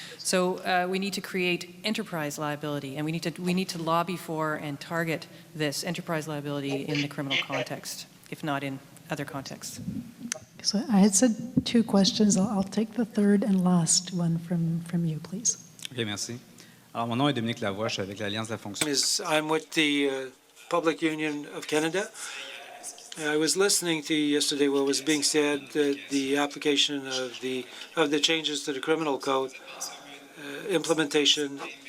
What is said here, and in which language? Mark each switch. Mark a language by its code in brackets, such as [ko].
[en] So we need to create enterprise liability, and we need to lobby for and target this enterprise liability in the criminal context, if not in other contexts. So I had said two questions. I'll take the third and last one from you, please. [fr] OK, merci. Alors, mon nom est Dominique Lavoie, je suis avec l'Alliance de la fonction. [en] I'm with the Public Union of Canada. I was listening to yesterday what was being said, the application of the changes to the criminal code, implementation.